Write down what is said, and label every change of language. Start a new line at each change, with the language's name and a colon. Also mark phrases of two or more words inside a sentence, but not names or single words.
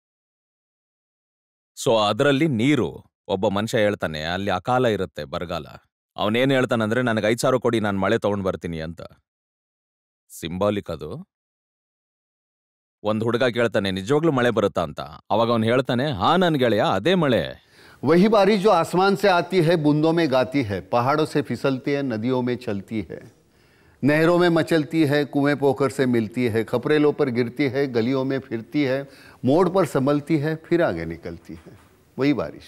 Kannada: ಸೊ ಅದರಲ್ಲಿ ನೀರು, ಒಬ್ಬ ಮನುಷ್ಯ ಹೇಳ್ತಾನೆ ಅಲ್ಲಿ ಅಕಾಲ ಇರುತ್ತೆ, ಬರಗಾಲ. ಅವನೇನ್ ಹೇಳ್ತಾನಂದ್ರೆ ನನಗೆ 5,000 ಕೊಡಿ, ನಾನು ಮಳೆ ತಗೊಂಡ್ ಬರ್ತೀನಿ ಅಂತ. ಸಿಂಬಾಲಿಕ್ ಅದು. ಒಂದ್ ಹುಡುಗ ಕೇಳ್ತಾನೆ ನಿಜವಾಗ್ಲೂ ಮಳೆ ಬರುತ್ತಾ ಅಂತ. ಅವಾಗ ಅವ್ನು ಹೇಳ್ತಾನೆ, ಹಾ ನನ್ ಗೆಳೆಯ, ಅದೇ ಮಳೆ.
Hindi: वही बारिश जो आसमान से आती है, बूंदों में गाती है, पहाड़ों से फिसलती है, नदियों में चलती है, नहरों में मचलती है, कुएं पोखर से मिलती है, खपरेलों पर गिरती है, गलियों में फिरती है, मोड़ पर संभलती है, फिर आगे निकलती है. वही बारिश.